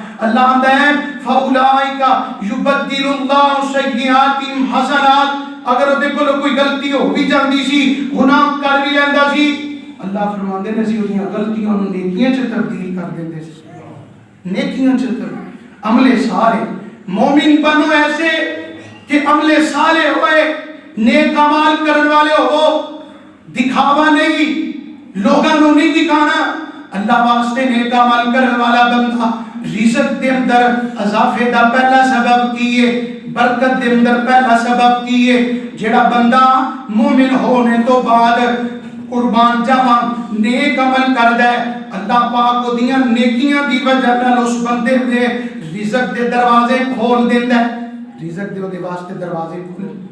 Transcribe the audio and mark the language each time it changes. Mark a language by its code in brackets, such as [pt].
[pa] اللہ آندا ہے [ar] فاولئک یبدل اللہ سیئاتہم حسنات. [pa] اگر اودے کول کوئی غلطی ہو بھی جاندی سی، گناہ کر بھی لیندا سی، اللہ فرماندے نے اسی اودیاں غلطیاں نوں نیکیاں چ تبدیل کر دیندے سی. نیکیاں چ عمل صالح. مومن بنو ایسے کہ عمل صالح ہوئے، نیک اعمال کرن والے ہو، دکھاوا نہیں، لوگاں نوں نہیں دکھانا. اللہ واسطے نیک عمل کرن والا بندہ رزق دے اندر اضافے دا پہلا سبب کیے، برکت دے اندر پہلا سبب کیے. جڑا بندہ مومن ہونے تو بعد قربان جاواں نیک عمل کردا ہے، اللہ پاک اودیاں نیکیاں دی وجہ نال اس بندے دے رزق دے دروازے کھول دیندا ہے، رزق دے اودے واسطے دروازے کھول.